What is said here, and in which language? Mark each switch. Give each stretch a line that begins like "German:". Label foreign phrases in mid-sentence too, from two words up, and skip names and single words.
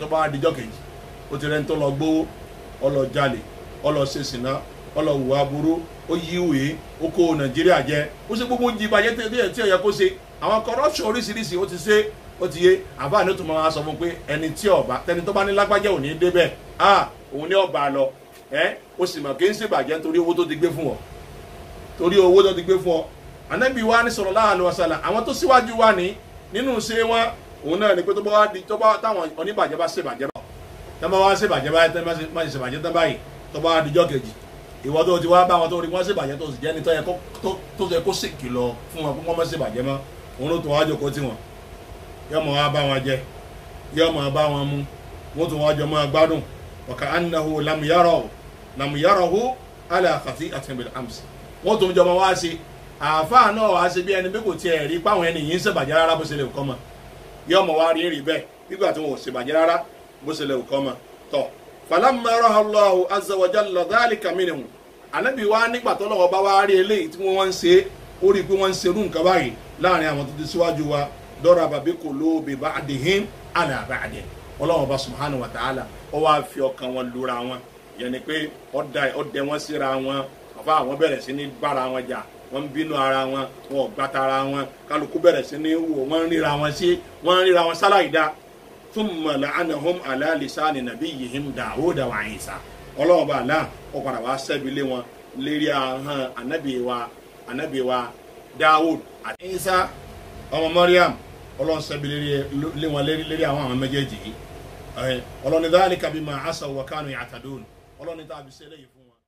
Yoruba: tó bá dijọ́ kejì ó ti rẹ́ni tó lọ gbówó ọlọ jalè ọlọ ṣe sìná ọlọ hùwà burú ó yí ìwé ó kó Nàìjíríà jẹ ó ṣe gbogbo jí bàjẹ́ tí ó yẹ kó ṣe àwọn corruption oríṣiríṣi ó ti ṣe ó ti yé àbá ní ó tún máa sọ fún pé ẹni tí ọba tẹni tó bá ní lágbájá ò ní débẹ̀ òun ní ọba lọ ó sì mọ̀ kí n ṣèbàjẹ́ nítorí owó tó ti gbé fún ọ Ànábì wa ní
Arabic: صلى الله عليه وسلم
Yoruba: àwọn tó síwájú wa ní nínú ṣe wọn òun náà ni pé tó bá táwọn oníbàjẹ́ bá ṣèbàjẹ́ bá tẹ́ bá wá ṣèbàjẹ́ báyìí tẹ́ bá ṣèbàjẹ́ tán báyìí tó bá dijọ́ kejì ìwọ tó ti wá bá wọn tó rí wọn ṣèbàjẹ́ tó sì jẹ́ ní tó yẹ kó ṣèkìlọ̀ fún wọn kó wọ́n má ṣèbàjẹ́ mọ́ òun ló tún wá jókòó tí wọn yóò mọ̀ wá bá wọn jẹ yóò mọ̀ bá wọn mú wọ́n tún wá jọ mọ́ gbádùn wa
Arabic: كأنه لم يره على خطيئة بالأمس
Yoruba: wọ́n tún jọ mọ́ wá sí àáfàá náà wá sí bí ẹni bí kò tiẹ̀ rí páwọn ẹni yìí ń ṣèbàjẹ́ rárá bó ṣe lè kọ́ mọ́ yóò mọ̀ wá rí bẹ́ẹ̀ nígbà tí wọn ò ṣèbàjẹ́ rárá bó ṣe lè kọ́ mọ́ tọ́
Arabic: فلما رأى الله عز وجل ذلك منهم
Yoruba: Ànábì wa nígbà tó lọ́wọ́ bá wá rí eléyìí tí wọ́n ń ṣe ó rí pé wọ́n ń ṣerú nǹkan báyìí láàrin àwọn tó ti síwájú wa
Arabic: ضرب بقلوب بعضهم على بعض
Yoruba: Ọlọ́hun Ọba
Arabic: سبحانه وتعالى
Yoruba: ó wá fi ọkàn wọn lura wọn yẹn ni pé ó dẹ wọn síra wọn àfa àwọn bẹ̀rẹ̀ sí ní bára wọn jà wọ́n ń bínú ara wọn wọn ò gbàtà ara wọn kálukú bẹ̀rẹ̀ sí ní wò wọ́n ń ríra wọn sí wọ́n ń ríra wọn sálàìdá
Arabic: ثم لعنهم على لسان نبيهم داود وعيسى
Yoruba: ọlọ́run bá àlá ó padà wá sẹ́bi lé wọn lérí ahọ́n ànábì wa Dawud àti Isa ọmọ Maryam ọlọ́run sẹ́bi lé wọn lérí àwọn méjèèjì yìí ọlọ́run ní
Arabic: ذلك بما عصوا وكانوا يعتدون
Yoruba: ọlọ́run ní tàbí sẹ́lẹ̀ yìí